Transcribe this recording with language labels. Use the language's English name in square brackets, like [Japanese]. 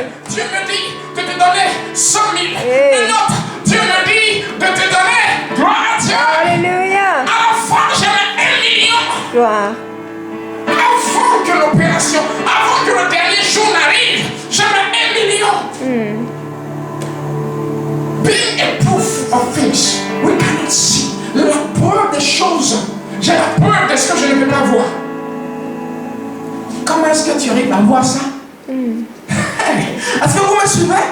[French] Dieu me dit de te donner 100 000. Hey. Un autre, Dieu me dit de te donner, gloire à Dieu. Alléluia. À la fin, j'avais 1 million. Gloire. Avant que l'opération, avant que le dernier jour n'arrive, j'avais 1 million. [English] Being a proof of things we cannot see. [French] La preuve des choses. J'ai la preuve de ce que je ne peux pas voir. Comment est-ce que tu arrives à voir ça? Est-ce que vous me suivez?